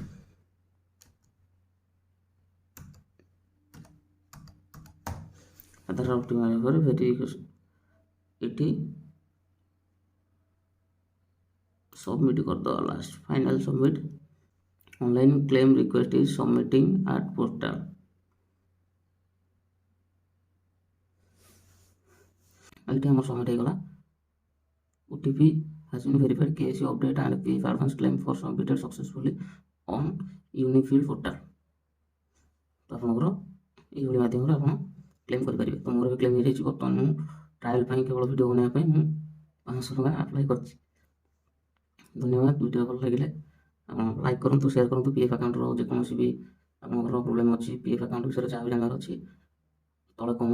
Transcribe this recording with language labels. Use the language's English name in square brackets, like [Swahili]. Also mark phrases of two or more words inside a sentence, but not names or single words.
[Odia] ଆଧାର OTP ଆସିବା ପରେ ଭେରିଫିକେସନ୍ ଏଠି ସବମିଟ୍ କରିଦେବା। [English] last final submit. online claim request is submitting at portal. [Odia] ଏଇଠି ଆମର ସବମିଟ୍ ହେଇଗଲା। [English] OTP has been verified, KYC update and PF advance claim for submitted successfully on Unifield portal। [Odia] ତ ଆପଣଙ୍କର ଏଇଭଳି ମାଧ୍ୟମରେ ଆପଣ କ୍ଲେମ୍ କରିପାରିବେ। ତ ମୋର ବି କ୍ଲେମ୍ ହେଇଯାଇଛି। ବର୍ତ୍ତମାନ ମୁଁ ଟ୍ରାଏଲ୍ ପାଇଁ କେବଳ ଭିଡ଼ିଓ ବନେଇବା ପାଇଁ ମୁଁ 500 ଟଙ୍କା ଆପ୍ଲାଏ କରିଛି। ଧନ୍ୟବାଦ। ଭିଡ଼ିଓ ଭଲ ଲାଗିଲେ ଆପଣ ଲାଇକ୍ କରନ୍ତୁ, ସେୟାର କରନ୍ତୁ। PF ଆକାଉଣ୍ଟର ଯେକୌଣସି ବି ଆପଣଙ୍କର ପ୍ରୋବ୍ଲେମ୍ ଅଛି, PF ଆକାଉଣ୍ଟ ବିଷୟରେ ଯାହା ବି ଜାଣିବାର ଅଛି ତଳେ କମେଣ୍ଟ କରନ୍ତୁ।